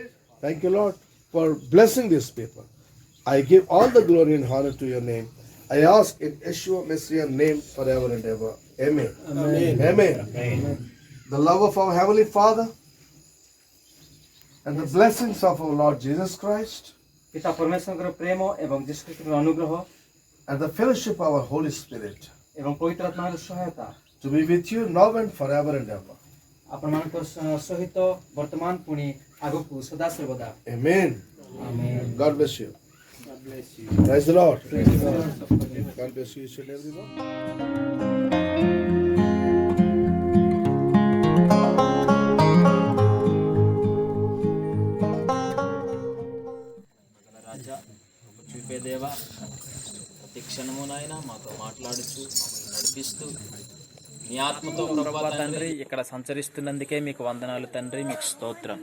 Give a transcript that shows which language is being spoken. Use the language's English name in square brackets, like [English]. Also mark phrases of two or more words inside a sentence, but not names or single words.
[English] Thank you, Lord, for blessing these people. I give all the glory and honor to your name. I ask in Yeshua Messiah's name forever and ever. Amen. Amen. Amen. The love of our Heavenly Father and the blessings of our Lord Jesus Christ [Odia] ପିତା ପରମେଶ୍ୱରଙ୍କର ପ୍ରେମ ଏବଂ ଯୀଶୁ ଖ୍ରୀଷ୍ଟଙ୍କର ଅନୁଗ୍ରହ [English] and the fellowship of our Holy Spirit [Odia] ଏବଂ ପବିତ୍ର ଆତ୍ମାର ସହାୟତା [English] to be with you now and forever and ever. [Odia] ଆପଣମାନଙ୍କ ସହିତ ବର୍ତ୍ତମାନ ପୁଣି ଆଗକୁ ସଦାସର୍ବଦା। [English] Amen. [Odia] ଆମେନ୍। [English] God bless you. God bless you. Praise the Lord. God bless you, each and everyone. [Telugu] రాజా చూపే దేవా ప్రతి క్షణము నాయన మాతో మాట్లాడుచు మమ్మల్ని నడిపిస్తూ మీ ఆత్మతో ప్రభా తండ్రి ఇక్కడ సంచరిస్తున్నందుకే మీకు వందనాలు తండ్రి, మీకు స్తోత్రం.